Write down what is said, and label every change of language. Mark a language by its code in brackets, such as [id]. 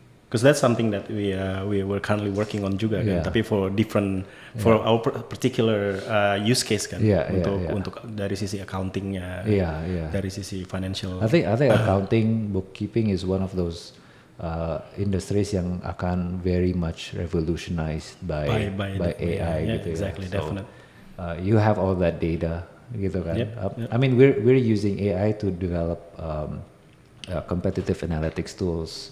[en] Because that's something that we were currently working on [id] juga kan. Tapi [en] for our particular use case kan. [id] Untuk dari sisi accountingnya, dari sisi financial. [en] I think accounting, bookkeeping is one of those industries [id] yang akan [en] very much revolutionized by AI gitu. Exactly, definitely. You have all that data [id] gitu kan. [en] I mean we're using AI to develop competitive analytics tools.